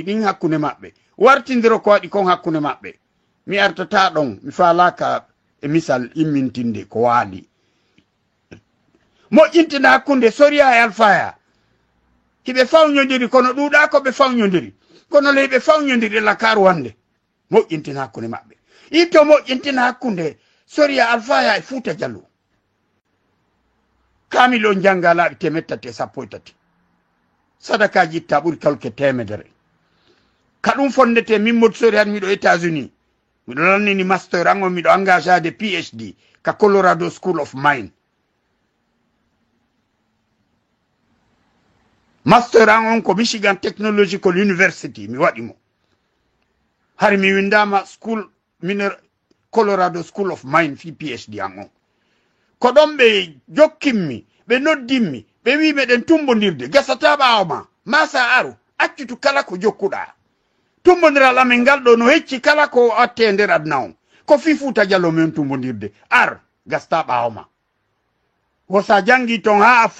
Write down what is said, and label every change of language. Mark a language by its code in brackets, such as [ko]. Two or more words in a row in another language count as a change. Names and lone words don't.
[ff] ɗin hakkunde maɓɓe wartidiro ko waɗi kon hakkunde maɓɓe mi artata ɗon mi falaka e misal immintinde ko waali moƴƴintine hakkunde Soria e Alpha ya hiɓe fawnodiri kono ɗuuɗa ko ɓe fawnodiri kono le ɓe fawnodiri lakaru wande moƴƴintina hakkunde maɓɓe itto moƴƴintina hakkunde Soria Alpha ya e Fuuta Jallo kamil o janga laaɓi 313 sadakaji itta ɓuri kalke 100 ka ɗum fondete min Modou Sori han miɗo États-Unis miɗo lannini master an on miɗo engagé ade PhD ka Colorado School of Mine master an on ko Michigan Technological University mi waɗi mo hari mi windama Colorado School of Mine fi PhD an on ko ɗon ɓe jokkinmi ɓe noddinmi ɓe wi meɗen tumbodirde gasata ɓaawo ma masa aru accutu kala ko jokkuɗa tumbodiral amen ngal ɗo no hecci kala ko atte nder adna on ko fi Fuuta Jallo men tumbodirde ar gasta ɓawma wosa jangi ton ha a